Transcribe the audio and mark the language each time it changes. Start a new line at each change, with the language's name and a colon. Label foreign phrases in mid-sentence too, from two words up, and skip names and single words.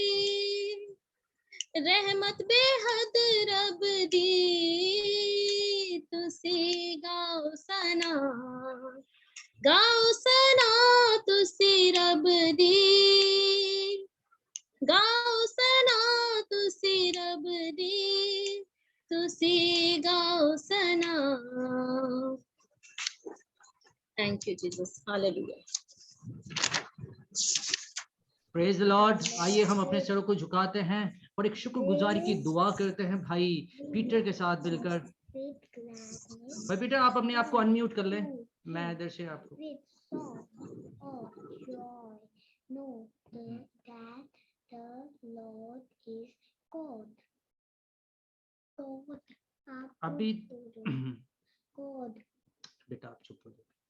Punjabi: ਰਹਿਮਤ ਬੇਹੱਦ ਰੱਬ ਦੀ, ਤੁਸੀਂ ਗਾਓ ਸਨਾ, ਗਾਓ ਸਨਾ ਤੁਸੀਂ ਰੱਬ ਦੀ, ਗਾਓ ਸਨਾ ਤੁਸੀਂ ਰੱਬ ਦੀ, ਤੁਸੀਂ ਗਾਓ ਸਨਾ।
English: Thank you Jesus, hallelujah. Praise the Lord.
Hindi: आइए हम अपने सरों को झुकाते हैं और एक शुक्रगुजारी की दुआ करते हैं भाई पीटर के साथ मिलकर। भाई पीटर, आप अपने आप को अनम्यूट कर लें, मैं इधर से आपको। अभी बेटा आप चुप हो जाओ।